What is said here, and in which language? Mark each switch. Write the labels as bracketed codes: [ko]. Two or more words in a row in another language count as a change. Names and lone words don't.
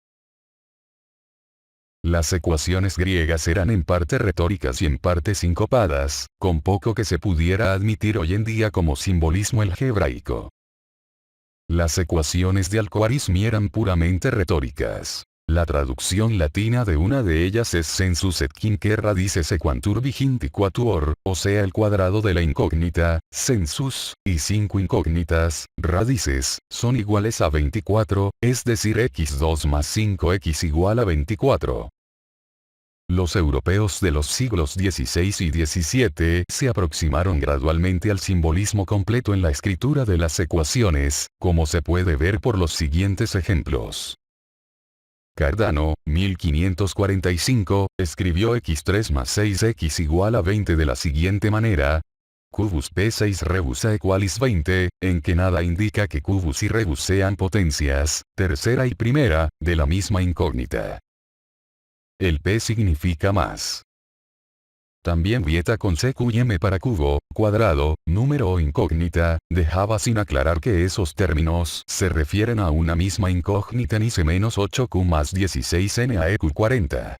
[es] Las ecuaciones griegas eran en parte retóricas y en parte sincopadas, con poco que se pudiera admitir hoy en día como simbolismo algebraico. Las ecuaciones de Al-Khwarizmi eran puramente retóricas. La traducción latina de una de ellas es [la] sensus et quinque radices equantur viginti quatuor, [es] o sea el cuadrado de la incógnita, sensus, y 5 incógnitas, radices, son iguales a 24, es decir x2 más 5x igual a 24. Los europeos de los siglos XVI y XVII se aproximaron gradualmente al simbolismo completo en la escritura de las ecuaciones, como se puede ver por los siguientes ejemplos. Cardano, 1545, escribió x3 más 6x igual a 20 de la siguiente manera. [la] Cubus P6 rebus a equalis 20, [es] en que nada indica que cubus y rebus sean potencias, tercera y primera, de la misma incógnita. El P significa más. También Vieta con CQ y M para cubo, cuadrado, número o incógnita, dejaba sin aclarar que esos términos se refieren a una misma incógnita en IC-8Q más 16N a EQ40.